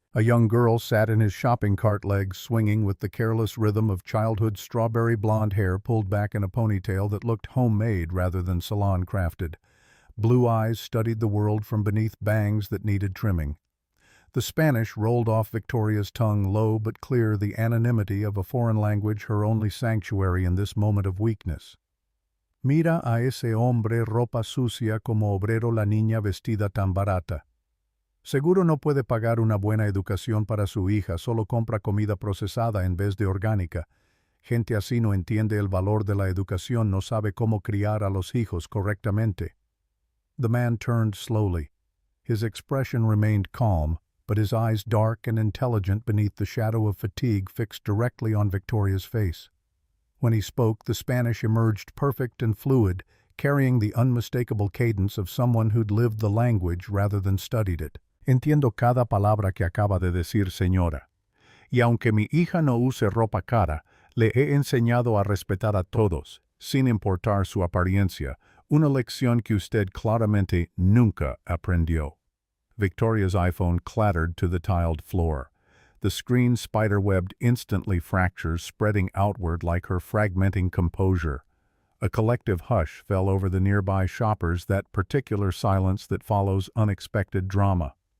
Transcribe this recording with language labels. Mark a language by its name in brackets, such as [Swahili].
[English] A young girl sat in his shopping cart legs, swinging with the careless rhythm of childhood strawberry blonde hair pulled back in a ponytail that looked homemade rather than salon-crafted. Blue eyes studied the world from beneath bangs that needed trimming. The Spanish rolled off Victoria's tongue, low but clear, the anonymity of a foreign language her only sanctuary in this moment of weakness. [Spanish] Mira a ese hombre ropa sucia como obrero, la niña vestida tan barata. Seguro no puede pagar una buena educación para su hija, solo compra comida procesada en vez de orgánica. Gente así no entiende el valor de la educación, no sabe cómo criar a los hijos correctamente. [English] The man turned slowly. His expression remained calm, but his eyes dark and intelligent beneath the shadow of fatigue fixed directly on Victoria's face. When he spoke, the Spanish emerged perfect and fluid, carrying the unmistakable cadence of someone who'd lived the language rather than studied it. [Spanish] Entiendo cada palabra que acaba de decir, señora. Y aunque mi hija no use ropa cara, le he enseñado a respetar a todos, sin importar su apariencia, una lección que usted claramente nunca aprendió. [English] Victoria's iPhone clattered to the tiled floor. The screen spiderwebbed instantly fractures, spreading outward like her fragmenting composure. A collective hush fell over the nearby shoppers, that particular silence that follows unexpected drama.